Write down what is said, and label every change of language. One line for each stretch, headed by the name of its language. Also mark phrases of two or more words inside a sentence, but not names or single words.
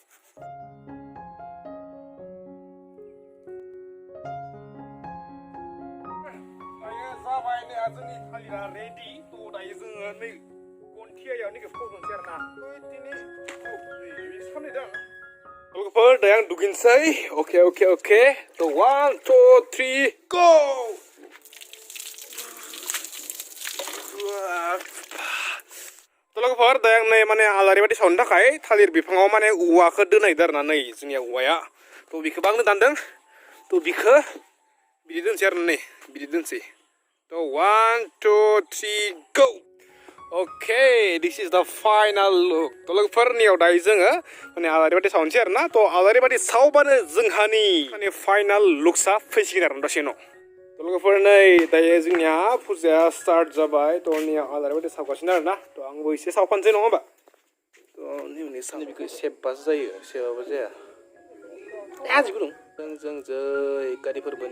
Bodo: दायो जाबाय नै जोंनि थालिरा रेडि तो दायो जोङो नै गन्थियायाव नैखौ फजनसै आरोना दिनै सामलायदों लwगवफोर दायो आं दुगैनोसै अके तो 1 2 3 गो तो लwगवफोर दायो आं नै माने आलारि बाथि सावनो थाखाय थालिर बिफाङाव माने औवाखौ दोननायदो आरोना नै जोंनिया औवाया तो बिखौबो आंनो दानदों तो बिखौ बिदि दोनसै आरो नै बिदि दोनसै तो 1 2 3 गो
English: OK this is the final look
Bodo: तो लwgवफोरनियाव दायो जोङो माने आलारि बाथि सावनोसै आरोना तो आलारि बाथि सावबानो जोंहानि माने फाइनल लुक्सआ फैसिगोन आरो दसे उनाव तो लwगवफोर नै दायो जोंनिया फुजाया स्टार्ट जाबाय तो निया आलारि बाथि सावगासिनो आरोना तो आंबो एसे सावफानोसै नङा होमबा तो निउनि साननि बिखौ सेबबासो जायो सेबाबो जाया आजि गुदुं जों जै काति फोरबोनि